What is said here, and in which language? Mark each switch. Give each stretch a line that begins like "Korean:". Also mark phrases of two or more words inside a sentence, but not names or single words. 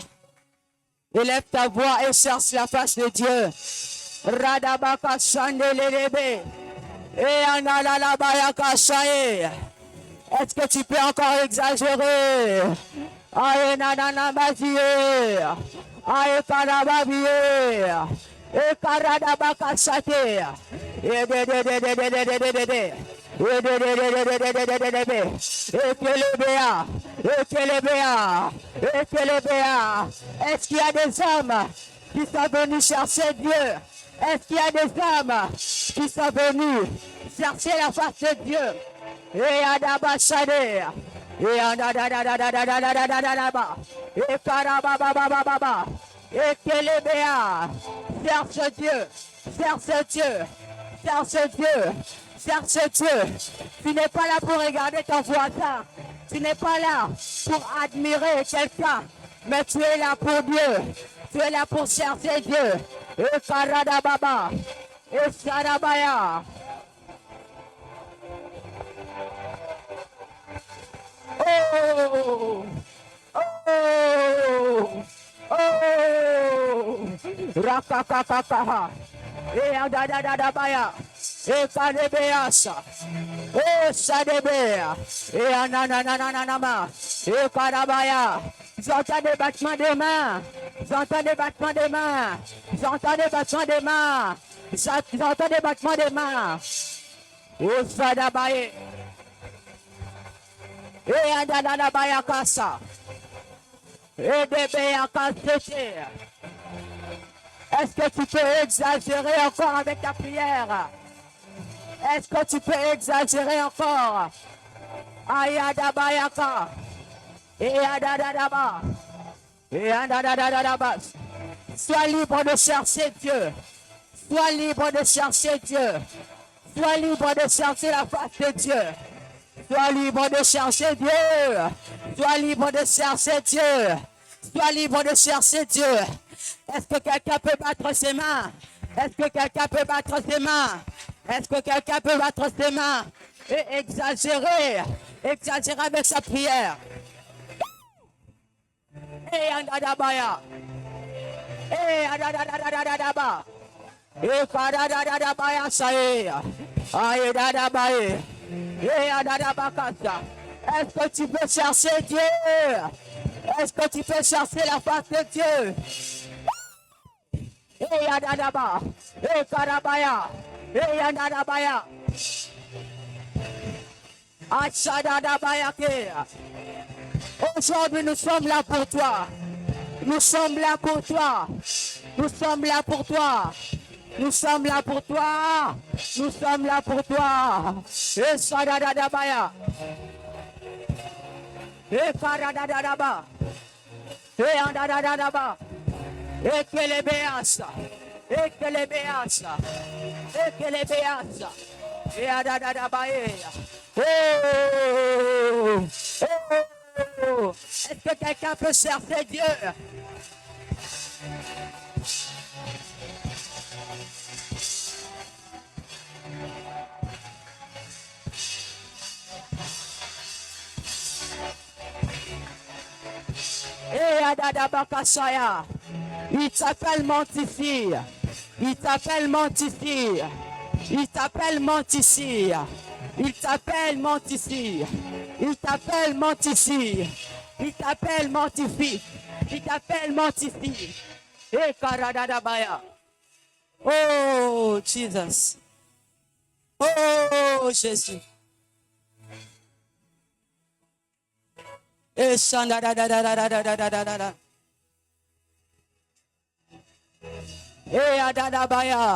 French: Élève ta voix et cherche la face de Dieu. Radabaka Chandelebe. Et Analalabayaka Shaye. Est-ce que tu peux encore exagérer? Aïe nananabaziye. Aïe karababiye. Et karadabaka chate. Et est-ce qu'il y a des hommes qui sont venus chercher Dieu? Est-ce qu'il y a des hommes qui sont venus chercher la face de Dieu? Et adabashade. Et adadadadadadadadadadadaba. Et karabababababa. Et kelebea. Cherche Dieu. Cherche Dieu. Cherche Dieu. Cherche Dieu. Tu n'es pas là pour regarder ton voisin. Tu n'es pas là pour admirer quelqu'un. Mais tu es là pour Dieu. Tu es là pour chercher Dieu. Et karadababa. Et sarabaya. Oh! Oh! Oh! Rakakakakaha. Et adadadadabaya. Et kadebeasa. Oh, sadebea. Et anananananama. Et karabaya. J'entends des battements des mains. J'entends des battements des mains. J'entends des battements des mains. J'entends des battements des mains. Oh, sadabaye. Et adadadabaya kasa. Et debeya kasete. Est-ce que tu peux exagérer encore avec ta prière? Est-ce que tu peux exagérer encore? Ayadabayaka. Et adadadaba. Et adadadadaba. Sois libre de chercher Dieu. Sois libre de chercher Dieu. Sois libre de chercher la face de Dieu. Sois libre de chercher Dieu. Sois libre de chercher Dieu. Sois libre de chercher Dieu. Est-ce que quelqu'un peut battre ses mains? Est-ce que quelqu'un peut battre ses mains? Est-ce que quelqu'un peut battre ses mains et exagérer? Exagérer avec sa prière. Et andadabaya. Et andadadadadadaba. Et kadadadadabaya sae. Aïe dadabaye. Et andadabakasa. Est-ce que tu peux chercher Dieu? Est-ce que tu peux chercher la face de Dieu? Et andadaba. Et karabaya. Et andadabaya. Achadadabayake. Aujourd'hui, nous sommes là pour toi. Nous sommes là pour toi. Nous sommes là pour toi. Nous sommes là pour toi. Nous sommes là pour toi. Et sadadadabaya. Et karadadadaba. Et andadadadaba. Et kelebeasa. Et kelebeasa. Et kelebeasa. Et adadadabaye. Oh! Oh! Est-ce que quelqu'un peut chercher Dieu? Et adadabakasaya. Il t'appelle Montifi. Il t'appelle Montifi. Il t'appelle Montifi. Il t'appelle Montifi. Il t'appelle Montifi. Il t'appelle Montifi. Il t'appelle Montifi. Et karadadabaya. Oh Jesus. Oh Jésus. Et shandadadadadadadadadada. Et adadabaya.